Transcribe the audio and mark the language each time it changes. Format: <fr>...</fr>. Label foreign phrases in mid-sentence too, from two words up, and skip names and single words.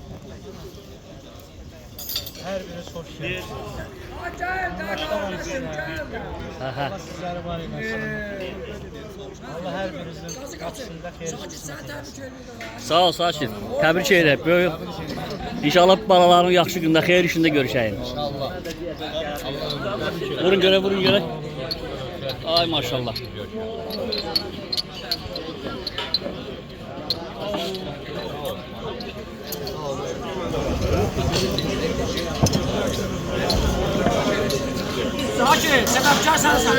<tr>Her biri hoş geldin.</tr> <az>Hə. Sizleri var eylesin. Allah her birinizin kapısında xeyir çıxsın. Sağ ol, sakin. Təbrik edirəm. Böyük. İnşallah balaların yaxşı gündə, xeyir işində görüşəyik. İnşallah. Vurun görə, vurun görə. Ay maşallah. Sakin, səbəbkarsan sən.</az>